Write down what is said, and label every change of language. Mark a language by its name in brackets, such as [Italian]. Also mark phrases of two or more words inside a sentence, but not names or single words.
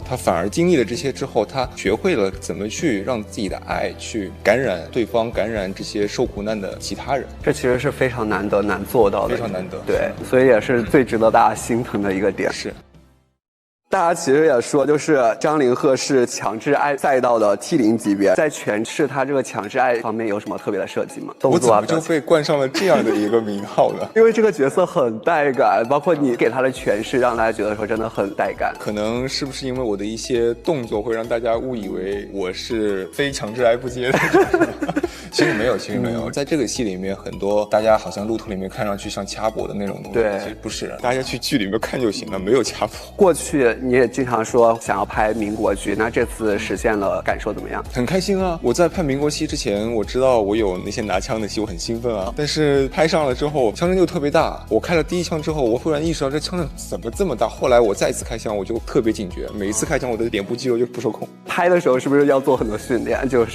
[Chinese] 他反而經歷了這些之後，他學會了怎麼去讓自己的愛去感染對方，感染這些受苦難的其他人。這其實是非常難得、難做到的，非常難得。對，所以也是最值得大家心疼的一個點。是。大家其實也說，就是張凌赫是強制愛賽道的 T0 級別，在詮釋他這個強制愛方面有什麼特別的設計嗎？我怎麼就被冠上了這樣的一個名號呢？因為這個角色很帶感，包括你給他的詮釋，讓大家覺得說真的很帶感。可能是不是因為我的一些動作會讓大家誤以為我是非強制愛不接的？其實沒有，其實沒有。在這個戲裡面，很多大家好像路途裡面看上去像掐脖的那種東西，對，其實不是，大家去剧裡面看就行了，没有掐脖。過去你也经常說想要拍民国劇，那這次實現了，感受怎麼樣？很開心啊！我在拍民國戲之前，我知道我有那些拿槍的戲，我很興奮啊。但是拍上了之後，槍聲就特別大。我開了第一槍之後，我忽然意識到這槍声怎麼這麼大。後來我再次開槍，我就特別警覺，每一次開槍我的臉部肌肉就不受控。拍的時候是不是要做很多訓練，就適應一下？